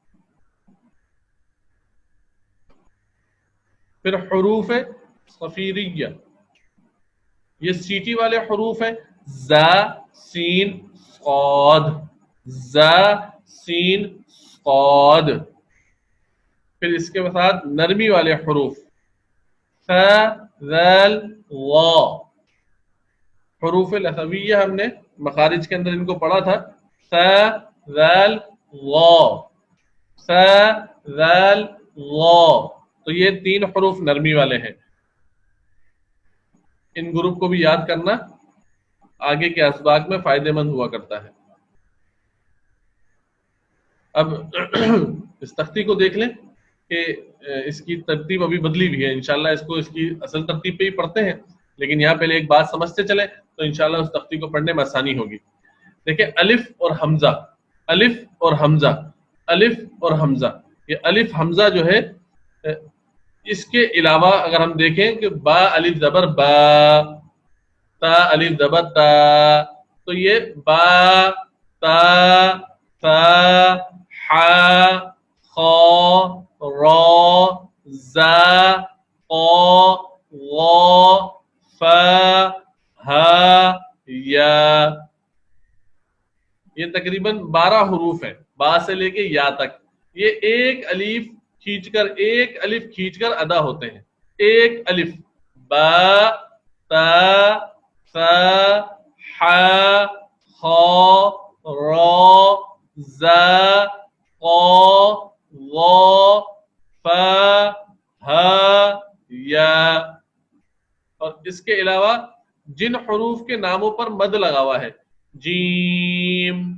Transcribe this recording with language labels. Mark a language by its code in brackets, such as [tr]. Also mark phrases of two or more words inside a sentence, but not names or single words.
[ur] پھر حروف صفیریہ، یہ سیٹی والے حروف ہیں، زا سین صاد، زا سین صاد۔ پھر اس کے بعد نرمی والے حروف ف ذال وا، حروف لغویہ ہم نے مخارج کے اندر ان کو پڑھا تھا، ف ذال وا ف ذال وا، تو یہ 3 حروف نرمی والے ہیں۔ ان گروپ کو بھی یاد کرنا آگے کے اسباق میں فائدہ مند ہوا کرتا ہے۔ اب اس تختی کو دیکھ لیں کہ اس کی ترتیب ابھی بدلی بھی ہے، انشاءاللہ اس کو اس کی اصل ترتیب پہ ہی پڑھتے ہیں، لیکن یہاں پہلے ایک بات سمجھتے چلیں تو انشاءاللہ اس تختی کو پڑھنے میں آسانی ہوگی۔ دیکھیں الف اور حمزہ، الف اور حمزہ، الف اور حمزہ، یہ الف حمزہ جو ہے، اس کے علاوہ اگر ہم دیکھیں کہ با الف زبر با، تا الف زبر تا، تو یہ با تا تا حا خا را زا قا غا فا ہا یا، یہ تقریباً 12 حروف ہیں، با سے لے کے یا تک، یہ ایک الف کھینچ کر ادا ہوتے ہیں، ایک الف، با تا ثا حا خا را زا قا غا فا ہا یا. اور اس کے علاوہ جن حروف کے ناموں پر مد لگا ہوا ہے، جیم،